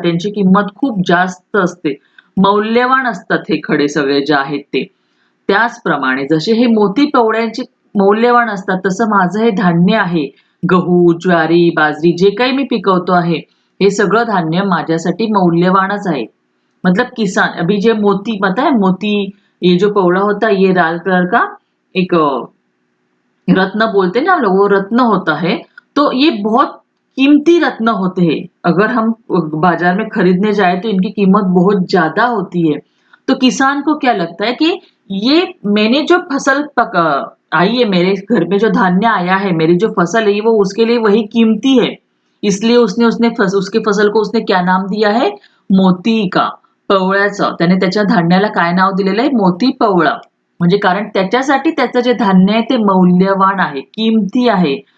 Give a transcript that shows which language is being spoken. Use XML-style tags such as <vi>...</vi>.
<mr>त्यांची किंमत खूप जास्त असते. मौल्यवान असतात हे खडे सगळे जे आहेत ते. त्याचप्रमाणे जसे हे मोती पवळ्यांचे मौल्यवान असतात, तसं माझं हे धान्य आहे. गहू, ज्वारी, बाजरी जे काही मी पिकवतो आहे, हे सगळं धान्य माझ्यासाठी मौल्यवानच आहे.</mr> <hi>मतलब किसान अभी जो मोती पता है, मोती ये जो पौड़ा होता है ये लाल कलर का एक रत्न बोलते हैं ना हम लोग, वो रत्न होता है. तो ये बहुत कीमती रत्न होते हैं. अगर हम बाजार में खरीदने जाए तो इनकी कीमत बहुत ज्यादा होती है. तो किसान को क्या लगता है कि ये मैंने जो फसल आई है, मेरे घर में जो धान्य आया है, मेरी जो फसल है वो उसके लिए वही कीमती है. इसलिए उसने उसने उसके फसल को उसने क्या नाम दिया है? मोती का.</hi> <mr>पवळ्याचं. त्याने त्याच्या धान्याला काय नाव दिलेलं आहे? मोती पवळा. म्हणजे कारण त्याच्यासाठी त्याचं जे धान्य आहे ते मौल्यवान आहे, किमती आहे.</mr>